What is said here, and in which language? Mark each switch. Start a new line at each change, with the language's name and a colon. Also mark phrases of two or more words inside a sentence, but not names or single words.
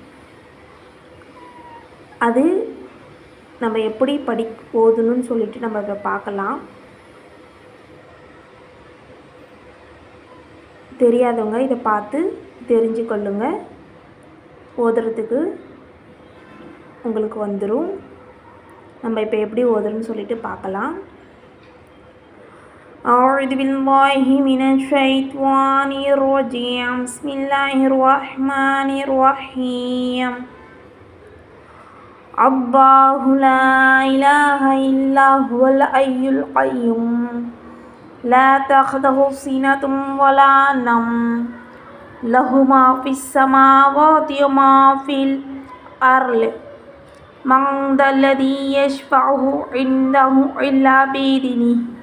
Tamil: அது நம்ம எப்படி ஓதணும்னு சொல்லிட்டு நம்ம இதை பார்க்கலாம். தெரியாதவங்க இதை பார்த்து தெரிஞ்சு கொள்ளுங்க. ஓதுறதுக்கு உங்களுக்கு வந்துடும். நம்ம இப்போ எப்படி ஓதுறோன்னு சொல்லிட்டு பார்க்கலாம்.
Arabic: أعوذ بالله من الشيطان الرجيم بسم الله الرحمن الرحيم الله لا إله إلا هو الحي القيوم لا تأخذه سنة ولا نوم له ما في السماوات وما في الأرض من ذا الذي يشفعه عنده إلا بإذنه